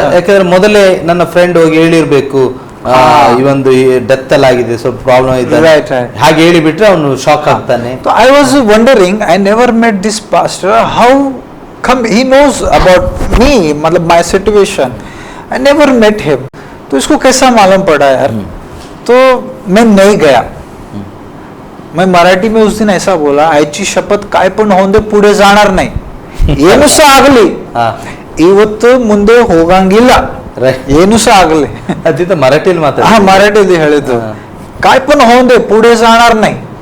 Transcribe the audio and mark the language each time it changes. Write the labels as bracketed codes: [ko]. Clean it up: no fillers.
[kn] ಯಾಕಂದ್ರೆ ಮೊದಲೇ ನನ್ನ ಫ್ರೆಂಡ್ ಹೋಗಿ ಹೇಳಿರ್ಬೇಕು, ಈ ಒಂದು ಡೆತ್ ಆಗಿದೆ, ಸ್ವಲ್ಪ ಪ್ರಾಬ್ಲಮ್ ಇದೆ, ಹಾಗೆ ಹೇಳಿಬಿಟ್ರೆ ಅವನು ಶಾಕ್ ಆಗ್ತಾನೆ. [en] तो I was wondering, I never met this pastor, how come he knows about me, मतलब my situation, I never met him, [hi] तो इसको कैसा मालूम पड़ा यार। तो मैं नहीं गया, मैं मराठी में उस दिन ऐसा बोला, [mr] आयची शपथ काय पण होऊन दे, पुढे जाणार नाही, [kn] ಏನು ಸಹ ಆಗಲಿ, ಇವತ್ತು ಮುಂದೆ ಹೋಗಂಗಿಲ್ಲ, ಏನು ಸಹ ಆಗಲಿ. ಅದಿತ ಮರಾಠಿಯಲ್ಲಿ ಮಾತಾಡ, [mr] ಹಾ मराठीमध्ये ಹೇಳಿದ್ದು, काय पण होऊन दे, पुढे जाणार नाही.